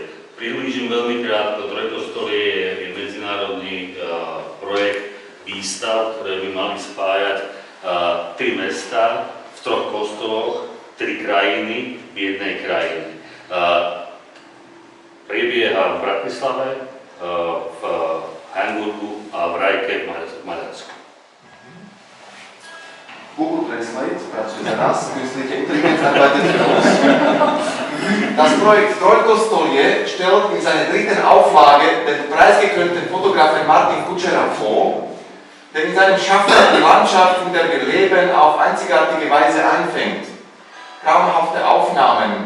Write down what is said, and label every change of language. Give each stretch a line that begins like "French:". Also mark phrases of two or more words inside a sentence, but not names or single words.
Slovak: Priblížim veľmi krátko, Trojkostolie je medzinárodný projekt výstav, ktoré by mali spájať 3 mestá v 3 kostoloch, 3 krajiny v jednej krajine. Prebieha v Bratislave, v Hamburgu a v Rajke v Maďarsku. Google Translate pracuje za nás, myslíte,
German: Intelligenz arbeitet für uns. Das Projekt Trojkostolie stellt in seiner 3. Auflage den preisgekrönten Fotografen Martin Kučera vor, der in seinem Schaffen die Landschaft, in der wir leben, auf einzigartige Weise einfängt. Traumhafte Aufnahmen.